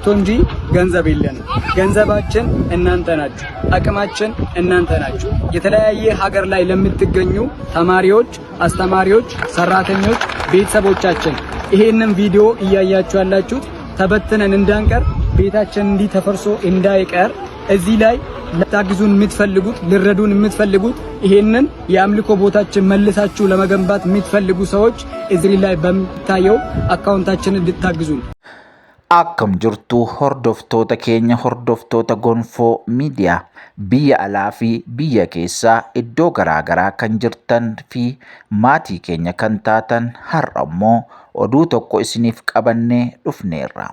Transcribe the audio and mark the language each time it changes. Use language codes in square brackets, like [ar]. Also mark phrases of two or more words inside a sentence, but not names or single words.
[am] እንጂ ገንዘብ የለንም። ገንዘባችን እናንተ ናችሁ፣ አቅማችን እናንተ ናችሁ። የተለያየ ሀገር ላይ ለምትገኙ ተማሪዎች፣ አስተማሪዎች፣ ሰራተኞች፣ ቤተሰቦቻችን ይሄንን ቪዲዮ እያያችሁ ያላችሁት ተበትነን እንዳንቀር ቤታችን እንዲህ ተፈርሶ እንዳይቀር እዚህ ላይ ለታግዙን የምትፈልጉት ልረዱን የምትፈልጉት ይሄንን የአምልኮ ቦታችን መልሳችሁ ለመገንባት የምትፈልጉ ሰዎች እዚህ ላይ በሚታየው አካውንታችንን ልታግዙን። [om] Akkam jirtu hordoftoota keenya hordoftoota gonfoo miidiyaa biyya alaa fi biyya keessaa iddoo garaagaraa kan jirtan fi maatii keenya kan taatan har'a immoo oduu tokko isiniif qabannee dhufneerra.